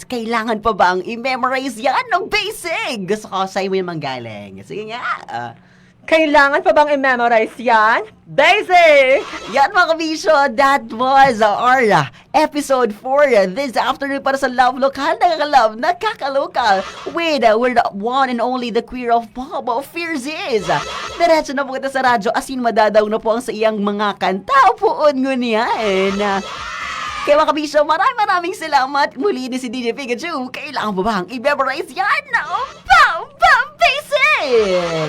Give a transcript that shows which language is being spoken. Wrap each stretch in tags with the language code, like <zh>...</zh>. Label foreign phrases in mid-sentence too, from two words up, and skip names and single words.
<tl>Kailangan pa bang i-memorize yan ng basic? Gusto ko sa'yo yung manggaling. Sige nga. Kailangan pa bang i-memorize yan? Basic! Yan mga kabisyo,</tl> <en>that was our episode 4 this afternoon</en> <tl>para sa</tl> <en>Love Lokal, nakaka-love, nakaka-local with the one and only the queer of pop, Fierzies.</en> <bik>Diretso na po kita sa radyo, asin madadaw na po ang sa iyang mga kanta, puon ngunyan.</bik> <tl>Kaya mga kabisyo, maraming salamat. Muli ni si DJ Pikachu. Kailangan ba bang i-memorize yan? Basic!</tl>